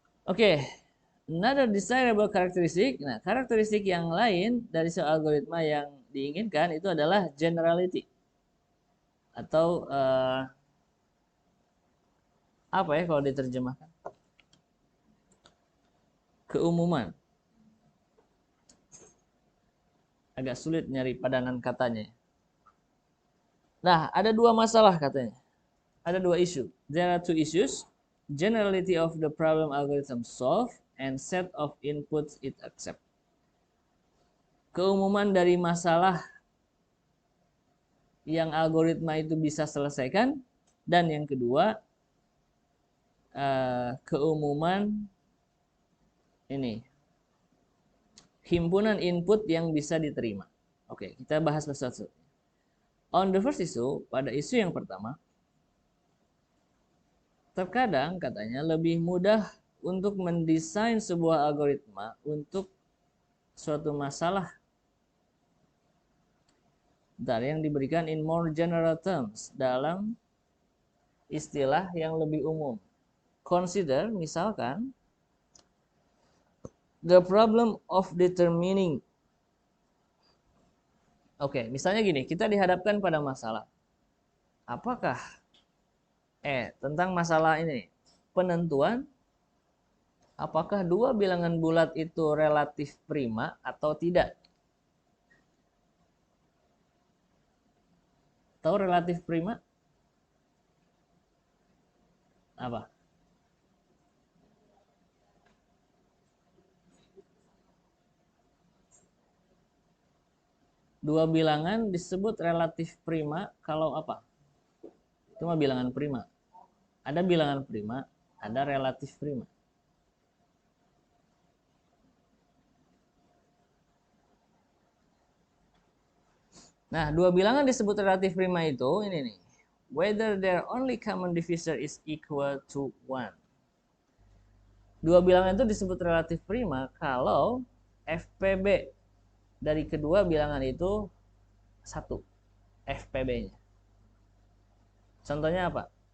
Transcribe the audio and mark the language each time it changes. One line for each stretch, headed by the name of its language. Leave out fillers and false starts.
English: Oke, another desirable characteristic.
Indonesian: Nah, karakteristik yang lain dari sebuah algoritma yang diinginkan itu adalah generality atau apa ya kalau diterjemahkan? Keumuman. Agak sulit nyari padanan katanya. Nah, ada dua masalah katanya. Ada dua isu.
English: There are two issues. Generality of the problem algorithm solve and set of inputs it accept.
Indonesian: Keumuman dari masalah yang algoritma itu bisa selesaikan, dan yang kedua keumuman ini himpunan input yang bisa diterima. Oke, kita bahas satu-satu.
English: On the first issue,
Indonesian: pada isu yang pertama, terkadang katanya lebih mudah untuk mendesain sebuah algoritma untuk suatu masalah dari yang diberikan
English: in more general terms,
Indonesian: dalam istilah yang lebih umum.
English: Consider misalkan the problem of determining.
Indonesian: Oke, misalnya gini, kita dihadapkan pada masalah. Apakah tentang masalah ini, penentuan apakah dua bilangan bulat itu relatif prima atau tidak? Tahu relatif prima? Apa? Dua bilangan disebut relatif prima kalau apa? Itu mah bilangan prima. Ada bilangan prima, ada relatif prima. Nah, dua bilangan disebut relatif prima itu ini nih.
English: Whether their only common divisor is equal to 1.
Indonesian: Dua bilangan itu disebut relatif prima kalau FPB dari kedua bilangan itu 1 FPB-nya. Contohnya apa?